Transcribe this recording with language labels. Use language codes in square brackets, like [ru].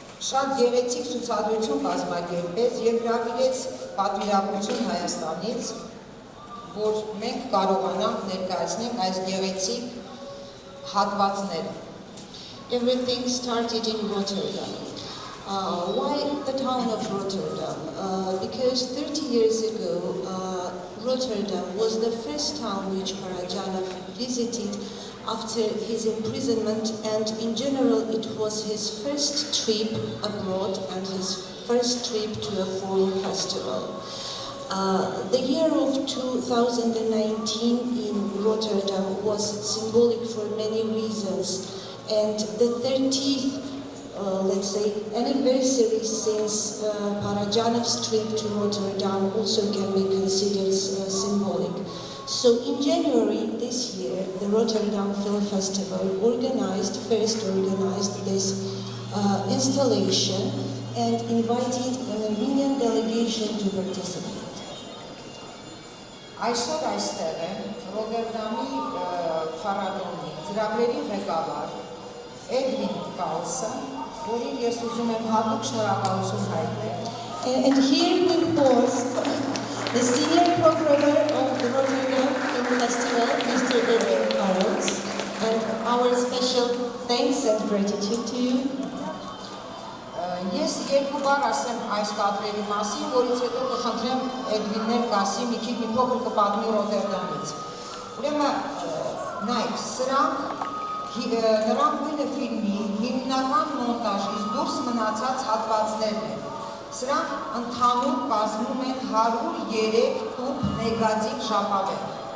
[hy] շատ գեղեցիկ ցուցադրություն կազմակերպեց եւ հրավիրեց պատվիրակություն Հայաստանից, որ մենք կարողանանք ներկայացնել այս գեղեցիկ հատվածները։ [en] Everything started in Rotterdam. Why the town of Rotterdam? Because 30 years ago, Rotterdam was the first town which Parajanov visited after his imprisonment, and in general it was his first trip abroad and his first trip to a foreign festival. The year of 2019 in Rotterdam was symbolic for many reasons, and the 30th, let's say, anniversary since Parajanov's trip to Rotterdam also can be considered symbolic. So in January this year, the Rotterdam Film Festival first organized this installation and invited an Armenian delegation to participate. [hy] Այսօր այստեղ է Ռոտերդամի փառատոնի ծրագրերի ղեկավար Էդվին Կալսը, որին ես ուզում եմ հատուկ շնորհակալություն հայտնել. [en] And here we host the senior programmer of the Rotterdam Film Festival, Mr. Edwin Karls, and our special thanks and gratitude to you. [hy] Ես երկու բառ ասեմ այս կադրերի մասին, որից հետո կխնդրեմ Էդվիններ կասի մի քիչ մի փոքր կպատմի Ռոտերդամից։ Ուրեմն նայեք, սրանք նռան գույնը ֆիլմի հիմնական մոնտաժից դուրս մնացած հատվածներն են։ Սրանք ընդհանուր կազմում են 103 տուփ նեգատիվ ժապավեն։